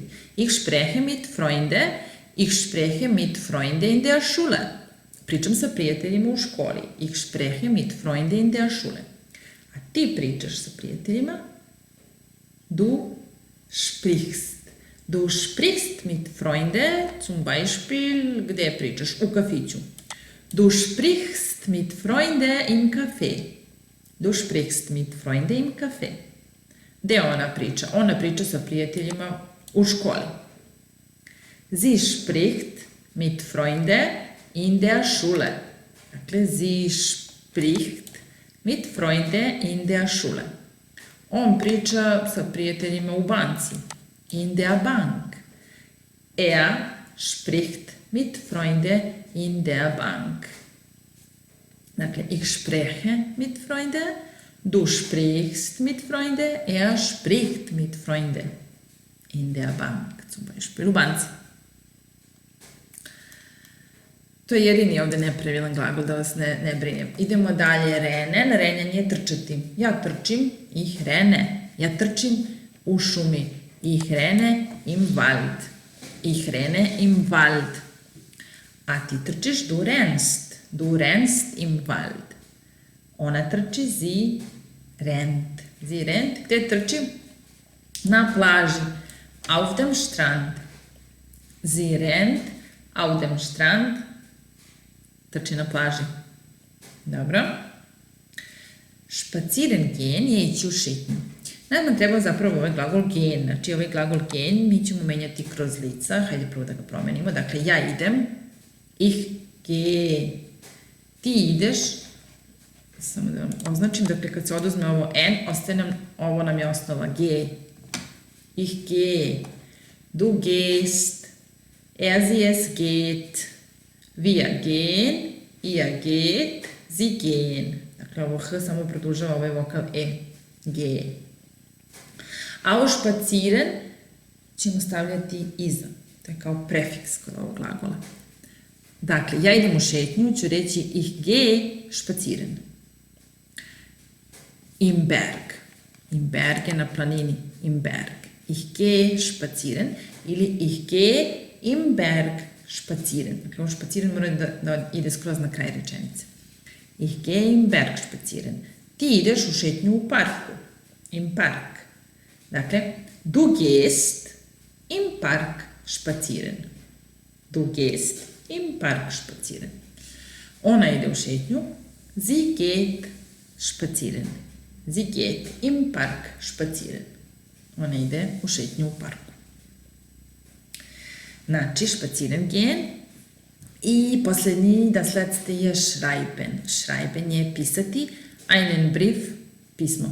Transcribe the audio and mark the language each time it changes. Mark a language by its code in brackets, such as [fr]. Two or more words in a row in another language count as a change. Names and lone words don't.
[de] Ich spreche mit Freunde, ich spreche mit Freunde in der Schule. [sr] Pričam sa prijateljima u školi. [de] Ich spreche mit Freunde in der Schule. [sr] A ti pričaš sa prijateljima, [de] du sprichst. Du sprichst mit Freunde, zum Beispiel, [sr] gde pričaš? U kafiću. [de] Du sprichst mit Freunde im Café. Du sprichst mit Freunde im Café. [sr] Gde ona priča? Ona priča sa prijateljima u školi. [de] Sie spricht mit Freunde in der Schule. Dakle, sie spricht mit Freunde in der Schule. [sr] On priča sa prijateljima u banci. [de] In der Bank. Er spricht mit Freunde in der Bank. Dakle, ich spreche mit Freunde, du sprichst mit Freunde, er spricht mit Freunde in der Bank, zum Beispiel [sr] u banci. To je jedini ovde nepravilan glagol, da vas ne brinem. Idemo dalje, rennen. Rennen je trčati. Ja trčim, [de] ich renne. [sr] Ja trčim u šumi. [de] Ich renne im Wald. Ich renne im Wald. [sr] A ti trčiš, [de] du rennst. Du rennst im Wald. [sr] Ona trči, [de] sie rennt. Sie rennt, [sr] gde trči? Na plaži. [de] Auf dem Strand. Sie rennt auf dem Strand. [sr] Trči na plaži. Dobro. [de] Spazieren gehen [sr] je ići u šetnju. Nama treba zapravo ovaj glagol gehen. Znači ovaj glagol gehen mi ćemo menjati kroz lica. Hajde prvo da ga promenimo. Dakle, ja idem. [de] Ich gehe. [sr] Ti ideš. Samo da vam označim. Dakle, kad se oduzme ovo N, ostaje nam, ovo nam je osnova G. [de] Ich gehe. Du gehst. Er, sie, es geht. Wir gehen. Ihr geht. Sie gehen. [sr] Dakle, ovo H samo produžava ovaj vokal E. G. A ovo spazieren ćemo stavljati iza. To je kao prefiks kod ovog glagola. Dakle, ja idem u šetnju, ću reći [de] ich gehe spazieren. Im Berg. Im Berg [sr] je na planini. [de] Im Berg. Ich gehe spazieren ili ich gehe im Berg spazieren. [sr] Dakle, ovo spazieren mora da ide skroz na kraj rečenice. [de] Ich gehe im Berg spazieren. [sr] Ti ideš u šetnju u parku. [de] Im Park. [sr] Dakle, [de] du gehst im Park spazieren. Du gehst im Park spazieren. [sr] Ona ide u šetnju. [de] Sie geht spazieren. Sie geht im Park spazieren. [sr] Ona ide u šetnju u parku. Znači, [de] spazieren gehen. [sr] I posljednji dasledste je schreiben. Schreiben je pisati. [de] Einen Brief, [sr] pismo.